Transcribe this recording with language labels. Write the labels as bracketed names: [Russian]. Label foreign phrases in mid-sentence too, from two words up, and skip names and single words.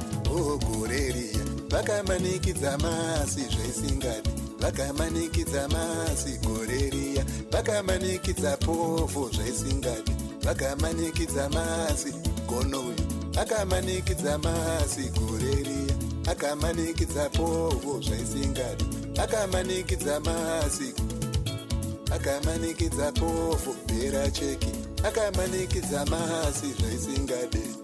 [Shona] Oh, gore riya, vakamanikidza masi zvaisingadi. Vakamanikidza masi gore riya, vakamanikidza povo zvaisingadi. Vakamanikidza masi gono uyu, akamanikidza masi gore riya, akamanikidza povo zvaisingadi. Akamanikidza masi, akamanikidza povo [English] bhera cheki, [Shona] akamanikidza masi zvaisingadi.